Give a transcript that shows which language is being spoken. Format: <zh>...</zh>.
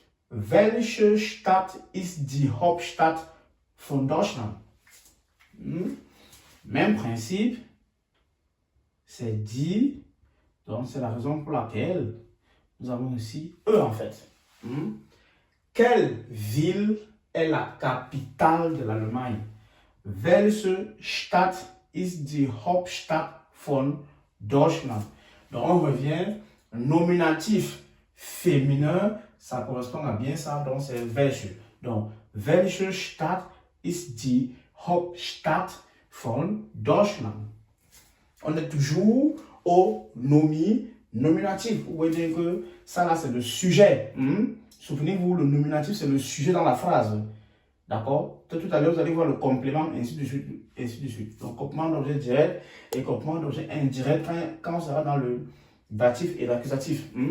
<de>Welche Stadt ist die Hauptstadt von Deutschland?</de> <fr>Même principe, c'est dit, donc c'est la raison pour laquelle nous avons ici E en fait. Quelle ville est la capitale de l'Allemagne?</fr> <de>Welche Stadt ist die Hauptstadt von Deutschland?</de> <fr>Donc on revient, nominatif féminin, ça correspond à bien ça, donc c'est welche.</fr> <de>Donc, welche Stadt ist die Hauptstadt von Deutschland?</de> <fr>On est toujours au nominatif. Vous voyez que ça là c'est le sujet. Souvenez-vous, le nominatif c'est le sujet dans la phrase. D'accord? Tout à l'heure vous allez voir le complément, ainsi de suite, ainsi de suite. Donc, complément d'objet direct et complément d'objet indirect quand on sera dans le datif et l'accusatif.</fr>